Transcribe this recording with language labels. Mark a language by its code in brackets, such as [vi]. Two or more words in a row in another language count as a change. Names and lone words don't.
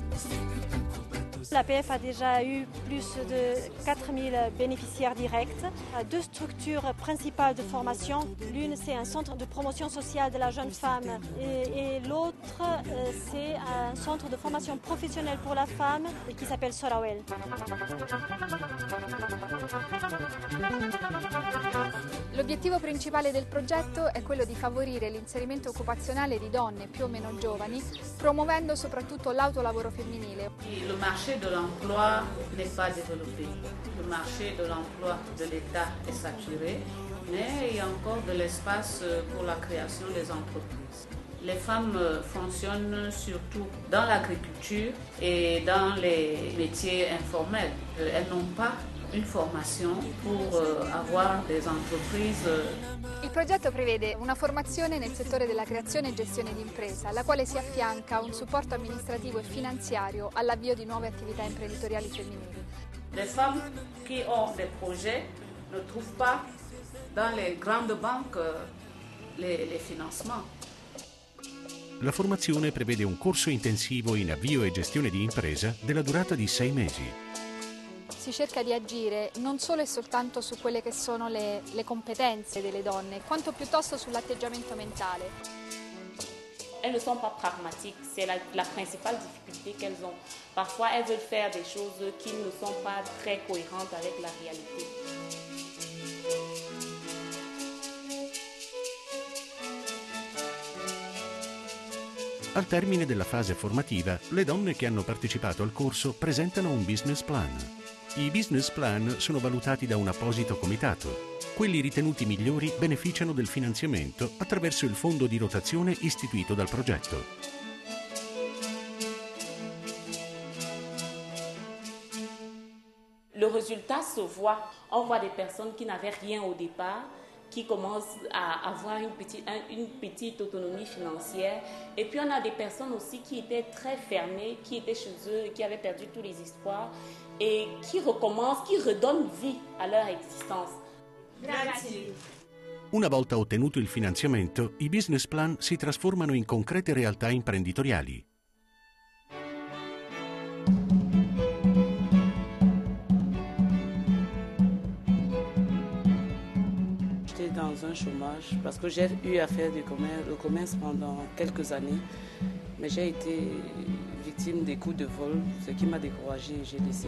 [fr] L'APF a déjà eu plus de 4000 bénéficiaires directs, 2 structures principales de formation. L'une, c'est un centre de promotion sociale de la jeune femme et l'autre, c'est un centre de formation professionnelle pour la femme qui s'appelle Sorawel. [it] L'obiettivo principale del progetto è quello di favorire l'inserimento occupazionale di donne più o meno giovani, promuovendo soprattutto l'autolavoro femminile. [fr] Le marché de l'emploi n'est pas développé. Le marché de l'emploi de l'État est saturé, mais il y a encore de l'espace pour la création des entreprises. Les femmes fonctionnent surtout dans l'agriculture et dans les métiers informels. Elles n'ont pas une formation pour avoir des entreprises. [it] Il progetto prevede una formazione nel settore della creazione e gestione di impresa, alla quale si affianca un supporto amministrativo e finanziario all'avvio di nuove attività imprenditoriali femminili. [fr] Les femmes qui ont des projets ne trouvent pas dans les grandes banques les financements. [it] La formazione prevede un corso intensivo in avvio e gestione di impresa della durata di 6 mesi. Si cerca di agire non solo e soltanto su quelle che sono le competenze delle donne, quanto piuttosto sull'atteggiamento mentale. [fr] Elles ne sont pas pragmatiques, c'est la principale difficulté qu'elles ont. Parfois, elles veulent faire des choses qui ne sont pas très cohérentes avec la réalité. [it] Al termine della fase formativa, le donne che hanno partecipato al corso presentano un [en] business plan. [it] I [en] business plan [it] sono valutati da un apposito comitato. Quelli ritenuti migliori beneficiano del finanziamento attraverso il fondo di rotazione istituito dal progetto. [fr] Le résultat se voit. On voit des personnes qui n'avaient rien au départ, qui commencent à avoir une petite autonomie financière. Et puis on a des personnes aussi qui étaient très fermées, qui étaient chez eux, qui avaient perdu tous les espoirs et qui recommencent, qui redonnent vie à leur existence. [it] Grazie. Una volta ottenuto il finanziamento, i [en] business plan [it] si trasformano in concrete realtà imprenditoriali. [fr] J'étais dans un chômage parce que j'ai eu à faire du commerce pendant quelques années, mais j'ai été victime des coups de vol, ce qui m'a découragée et j'ai laissé.